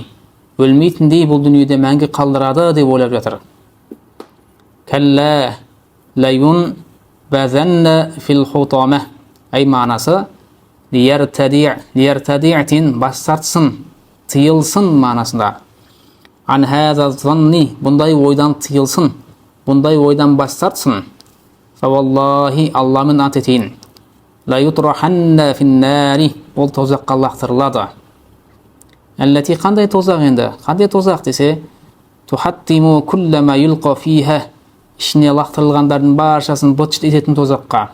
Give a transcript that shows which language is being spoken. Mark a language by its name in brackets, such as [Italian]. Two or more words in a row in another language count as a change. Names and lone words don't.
[Kazakh] Өлмейтіндей бұл дүниеде мәңгі қалдырады деп ойлап жатыр. [Arabic] كلا لينبذن في الحطمة. [Kazakh] Ай мағынасы лияртади'тин, бас тартсын, тыйылсын мағынасында. [Arabic] عن هذا الظن, [Kazakh] бұндай ойдан тыйылсын, бұндай ойдан бас тартсын. Фаваллахи, Алламын ат етейін. [Arabic] ليطرحن في النار, [Kazakh] ол тозаққа лақтырылады. Әлләти, қандай тозақ енді? Қандай тозақ десе, [Arabic] تحطم كلما يلقى فيها, [Kazakh] ішіне лақтырылғандардың баршасын бұтшыт ететін тозаққа.